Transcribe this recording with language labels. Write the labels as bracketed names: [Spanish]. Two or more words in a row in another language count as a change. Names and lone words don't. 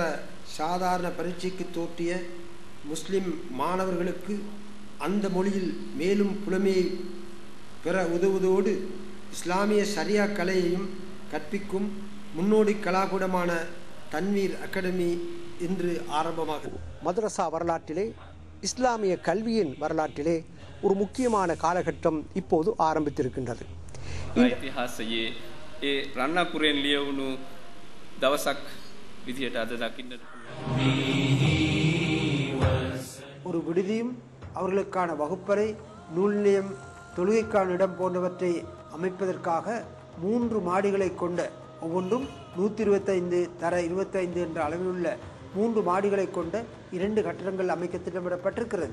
[Tamil] சாதாரண பரீட்சைக்கு தோற்றிய முஸ்லிம் மாணவர்களுக்கு அந்த மொழியில் மேலும் புலமையை பெற உதவுவதோடு இஸ்லாமிய ஷரியா கலையையும் கற்பிக்கும் முன்னோடி கலாகூடமான தன்வீர் அகாடமி இன்று ஆரம்பமாகும். மதரசா வரலாற்றிலே இஸ்லாமிய கல்வியின் வரலாற்றிலே ஒரு முக்கியமான காலகட்டம் இப்போது ஆரம்பித்திருக்கின்றது. [Sinhala] ඉතිහාසයේ ඒ රණ්ණපුරෙන් ලියවුණු දවසක් විදියට අද දකින්නට [Tamil] ஒரு விடுதியும் அவர்களுக்கான வகுப்பறை, நூல் நிலையம், தொழுகைக்கான இடம் போன்றவற்றை அமைப்பதற்காக 3 மாடிகளை கொண்ட ஒவ்வொன்றும் 125 தர 25 என்ற அளவிலுள்ள 3 மாடிகளை கொண்ட 2 கட்டடங்கள் அமைக்க திட்டமிடப்பட்டிருக்கிறது.